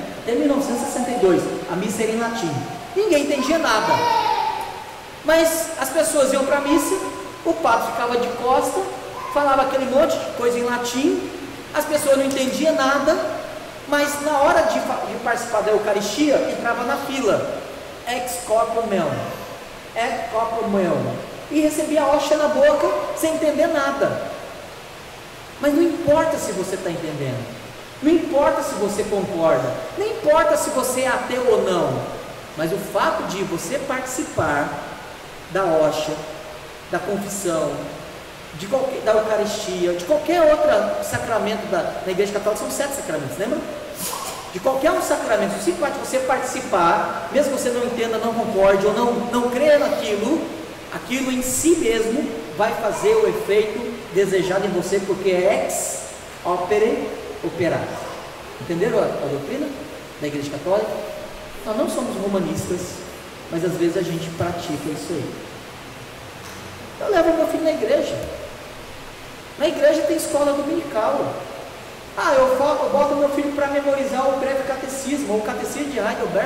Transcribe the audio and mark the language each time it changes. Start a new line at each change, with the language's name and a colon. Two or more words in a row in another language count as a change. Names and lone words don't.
Portuguese: Até 1962 a missa era em latim, ninguém entendia nada, mas as pessoas iam para a missa, o padre ficava de costa falava aquele monte de coisa em latim, as pessoas não entendiam nada, mas na hora de participar da Eucaristia, entrava na fila,
Latin: ex corpore meum,
Portuguese: e recebia a hóstia na boca, sem entender nada. Mas não importa se você está entendendo, não importa se você concorda, não importa se você é ateu ou não, mas o fato de você participar da hóstia, da confissão, da Eucaristia, de qualquer outro sacramento da Igreja Católica, são 7 sacramentos, lembra? De qualquer um sacramento, o simples fato de você participar, mesmo que você não entenda, não concorde ou não creia naquilo, aquilo em si mesmo vai fazer o efeito desejado em você, porque é
Latin: ex opere operato.
Portuguese: Entenderam a doutrina da Igreja Católica? Nós não somos romanistas, mas às vezes a gente pratica isso aí. Eu levo meu filho na igreja. Na igreja tem escola dominical. Eu boto meu filho para memorizar o breve catecismo, ou o catecismo de Heidelberg.